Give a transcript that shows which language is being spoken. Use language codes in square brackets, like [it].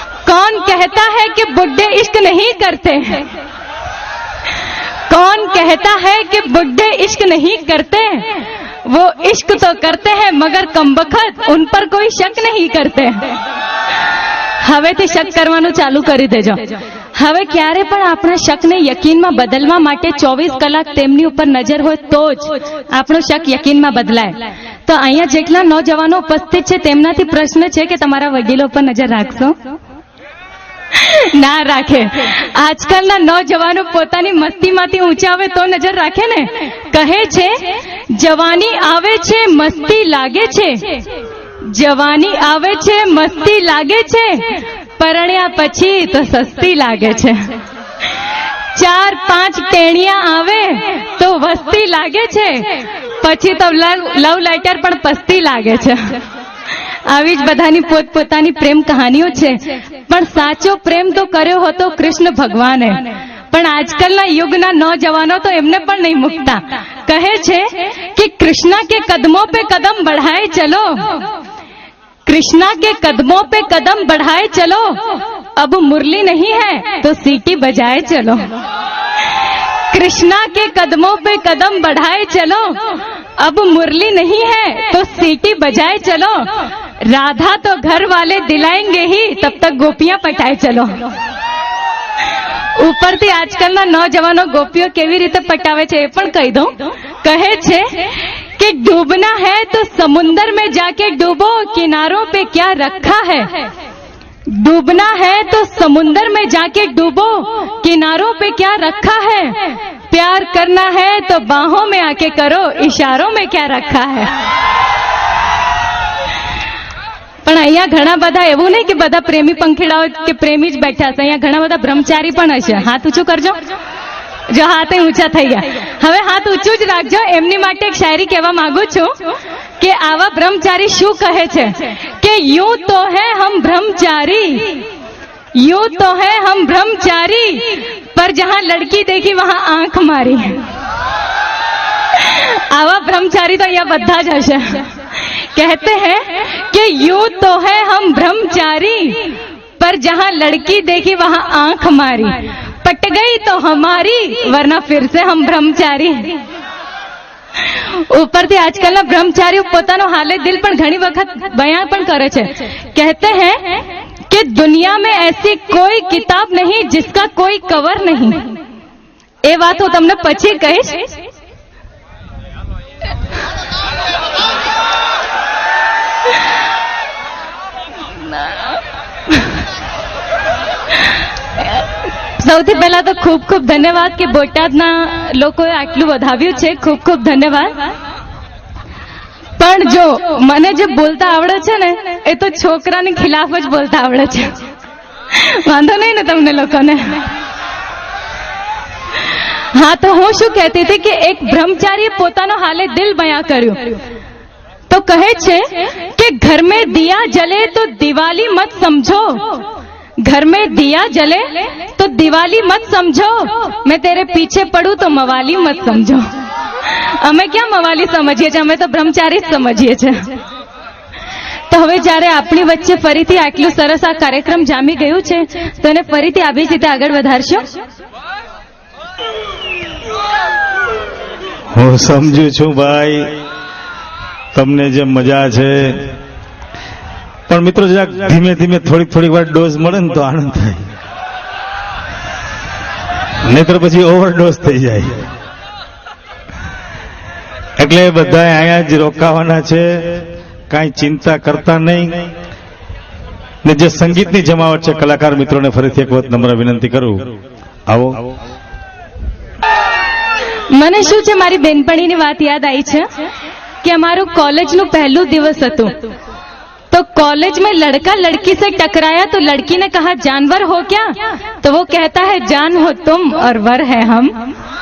[hi] कौन कहता है कि बुड्ढे इश्क नहीं करते हैं? कौन कहता है कि बुड्ढे इश्क नहीं करते? वो इश्क तो करते हैं मगर कमबख्त उन पर कोई शक नहीं करते। [gu] હવેથી શક કરવાનું ચાલુ કરી દેજો। હવે ક્યારે પણ આપણા શકને યકીનમાં બદલવા માટે 24 કલાક તેમની ઉપર નજર હોય તો જ આપણો શક યકીનમાં બદલાય। તો અહીંયા જેટલા નોજવાનો ઉપસ્થિત છે તેમનાથી પ્રશ્ન છે કે તમારા વડીલો પર નજર રાખશો? ના રાખે। આજકાલના નોજવાનો પોતાની મસ્તીમાંથી ઊંચા આવે તો નજર રાખે ને। કહે છે જવાની આવે છે મસ્તી લાગે છે, જવાની આવે છે મસ્તી લાગે છે, પરણ્યા પછી તો સસ્તી લાગે છે। 4-5 ટેણિયા આવે તો વસ્તી લાગે છે, પછી તો લવ લેટર પણ પસ્તી લાગે છે। આવી જ બધાની પોતપોતાની પ્રેમ કહાનીઓ છે, પણ સાચો પ્રેમ તો કર્યો હતો કૃષ્ણ ભગવાને। પણ આજકાલના યુગના નौजवानों तो એમને પણ નહીં મુકતા। કહે છે કે [hi] કૃષ્ણ કે કદમોं पे कदम बढ़ाए चलो, कृष्णा के कदमों पे कदम बढ़ाए चलो, अब मुरली नहीं है तो सीटी बजाए चलो। कृष्णा के कदमों पे कदम बढ़ाए चलो, अब मुरली नहीं है तो सीटी बजाए चलो, राधा तो घर वाले दिलाएंगे ही तब तक गोपियां पटाए चलो। [gu] ઉપરથી આજકાલના નौजवानो गोपियों કેવી રીતે પટાવે છે એ પણ કહી દઉં। કહે છે [hi] कि डूबना है तो समुंदर में जाके डूबो, किनारों पे क्या रखा है। डूबना है तो समुंदर में जाके डूबो, किनारों पे क्या रखा है। प्यार करना है तो बाहों में आके करो, इशारों में क्या रखा है। [gu] પણ અહીંયા ઘણા બધા એવું નહીં કે બધા પ્રેમી પંખીડાઓ કે પ્રેમી જ બેઠા છે। અહીંયા ઘણા બધા બ્રહ્મચારી પણ હશે। હાથ ઊંચું કરજો। જો હાથ ઊંચા થઈ ગયા, હવે હાથ ઊંચું જ રાખજો। એમની માટે એક શાયરી કહેવા માંગુ છું કે આવા બ્રહ્મચારી શું કહે છે કે [hi] यूं तो है हम ब्रह्मचारी, यूं तो है हम ब्रह्मचारी, पर जहां लड़की देखी वहां आंख मारी। [gu] आवा ब्रह्मचारी तो यहाँ બધા જ હશે। [hi] कहते हैं कि यूं तो है हम ब्रह्मचारी, पर जहां लड़की देखी वहां आंख मारी, पट गई तो हमारी वरना फिर से हम ब्रह्मचारी। [gu] ઉપરથી આજકાલના બ્રહ્મચારીઓ પોતાનો હાલે દિલ પણ ઘણી વખત બયાન પણ કરે છે। [hi] कहते हैं कि दुनिया में ऐसी कोई किताब नहीं जिसका कोई कवर नहीं। [gu] એ વાત હું તમને પછી કહીશ। સૌથી પહેલા તો ખૂબ ખૂબ ધન્યવાદ કે બોટાદના લોકોએ આટલું વધાવ્યું છે। ખૂબ ખૂબ ધન્યવાદ। પણ જો મને જે બોલતા આવડે છે ને એ તો છોકરાની ખિલાફ જ બોલતા આવડે છે। વાંધો નહીં ને તમને લોકોને? હા, તો હું શું કહેતી હતી કે એક બ્રહ્મચારીએ પોતાનો હાલે દિલ બયાં કર્યું। તો કહે છે કે [hi] ઘર में दिया जले तो दिवाली मत समझो, घर में दिया जले तो दिवाली मत समझो, मैं तेरे पीछे पड़ू तो मवाली मत समझो। [gu] અમે ક્યાં મવાલી સમજીએ છીએ, અમે તો બ્રહ્મચારી જ સમજીએ છીએ। તો હવે જ્યારે આપણી વચ્ચે ફરીથી આટલું સરસ આ કાર્યક્રમ જામી ગયું છે તો એને ફરીથી આવી જ રીતે આગળ વધારશો। હું સમજુ છું ભાઈ તમને જે મજા છે, પણ મિત્રો જરાક ધીમે ધીમે થોડીક વાર ડોઝ મળે ને તો આનંદ થાય, નહીતર પછી ઓવરડોઝ થઈ જાય। એટલે બધા અહીંયા જ રોકાવાના છે, કાંઈ ચિંતા કરતા નહીં। ને જે સંગીતની જમાવટ છે કલાકાર મિત્રોને ફરીથી એક વખત નમ્ર વિનંતી કરું, આવો। મને શું છે, મારી બેનપણીની વાત યાદ આવી છે कि हमारू कॉलेज નું पहलू दिवस હતું। [hi] तो कॉलेज में लड़का लड़की से टकराया तो लड़की ने कहा जानवर हो क्या, तो वो कहता है जान हो तुम और वर है हम।